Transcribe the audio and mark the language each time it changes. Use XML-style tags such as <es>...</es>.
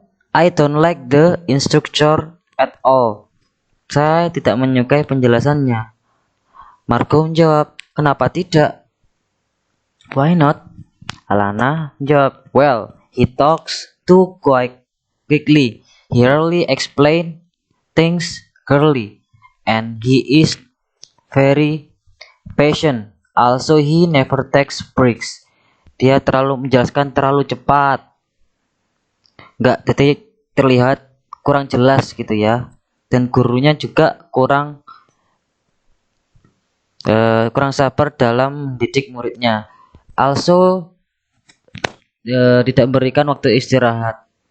<en>I don't like the instructor at all.</en> <id>Saya tidak menyukai penjelasannya. Marco menjawab, kenapa tidak?</id> <en>Why not?</en> <id>Alana menjawab,</id> <en>well, he talks too quite quickly. He rarely explain things clearly, and he is very patient. Also, he never takes breaks.</en> <id>Dia menjelaskan terlalu cepat. Nggak terlihat kurang jelas gitu ya. Dan gurunya juga kurang sabar dalam mendidik muridnya.</id> <en>Also,</en> <id>tidak memberikan waktu istirahat.</id>